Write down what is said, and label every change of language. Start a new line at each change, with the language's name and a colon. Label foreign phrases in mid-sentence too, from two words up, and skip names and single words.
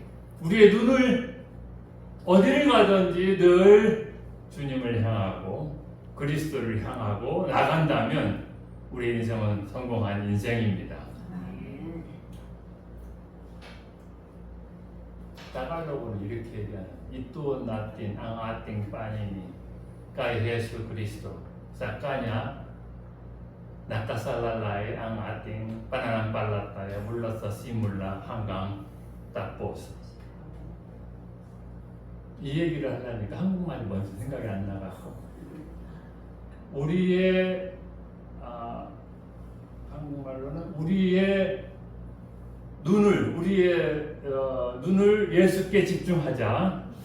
Korean: 우리의 눈을 어디를 가든지 늘 주님을 향하고 그리스도를 향하고 나간다면 우리 인생은 성공한 인생입니다. 따갈로그는 이렇게 얘기하는
Filipino: Itu natin ang ating paningin kay Yesu Kristo sa Kanya nakasalalay ang ating pananampalataya mula sa simula hanggang tapos.
Korean: 이 얘기를 하려니까 한국말이 먼저 생각이 안 나가고 우리의 한국말로는 우리의 눈을 예수께 집중하자.